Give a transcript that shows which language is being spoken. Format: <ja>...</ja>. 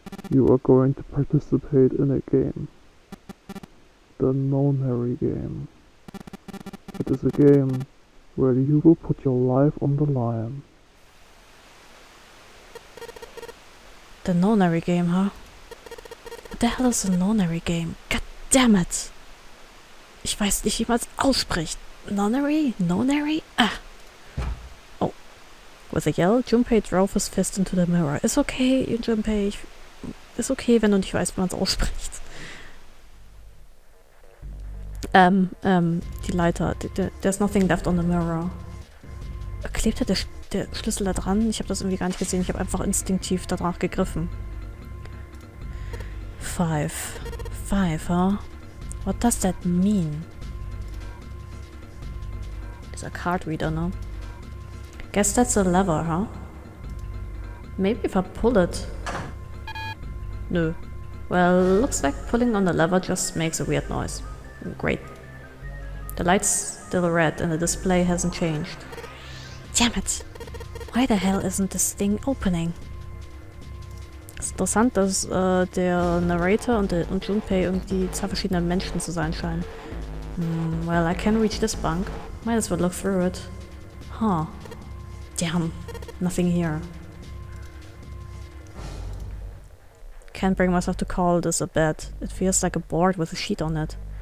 <en>You are going to participate in a game. The Nonary game. It is a game where you will put your life on the line. The Nonary game, huh? What the hell is a Nonary game? God damn it!</en> <de>Ich weiß nicht, wie man es ausspricht.</de> <en>Nonary? Nonary? Ah! Oh. With a yell, Junpei drove his fist into the mirror.</en> <de>Ist okay, Junpei. Ist okay, wenn du nicht weißt, wie man es ausspricht. Die Leiter.</de> <en>There's nothing left on the mirror.</en> <de>Klebte der Schlüssel da dran? Ich habe das irgendwie gar nicht gesehen. Ich habe einfach instinktiv danach gegriffen.</de> <en>5, huh? What does that mean?</en> <de>Dieser card reader, ne?</de> <en>Guess that's a lever, huh? Maybe if I pull it. No. Well, looks like pulling on the lever just makes a weird noise. Great. The light's still red and the display hasn't changed. Damn it! Why the hell isn't this thing opening?</en> <de>Es ist interessant, dass der Narrator und Junpei irgendwie zwei verschiedene Menschen zu sein scheinen.</de> <en>Well, I can reach this bunk. Might as well look through it. Huh. Damn. Nothing here. Can't bring myself to call this a bed. It feels like a board with a sheet on it.</en>